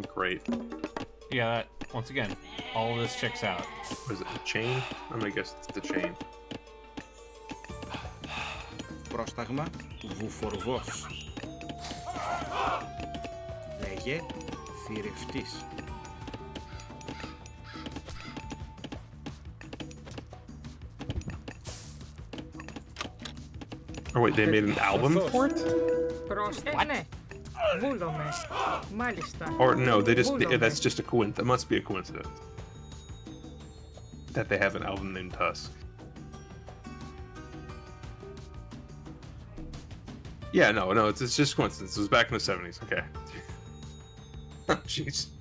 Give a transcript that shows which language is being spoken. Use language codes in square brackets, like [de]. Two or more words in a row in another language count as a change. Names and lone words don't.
[en] Great. Yeah, that, once again, all of this checks out. Was it the chain? I'm gonna guess it's the chain. [el] Πρόσταγμα. Βουφορβός. Λέγε. Θηρευτής. [en] Oh wait, they made an album for it? [el] Ναι. Βούλομαι. Μάλιστα. [en] Or no, they just [el] Βούλομαι. [en] that's just a coincidence. That must be a coincidence. That they have an album named Tusk. Yeah, no, it's just coincidence. It was back in the 70s. Okay. Jeez.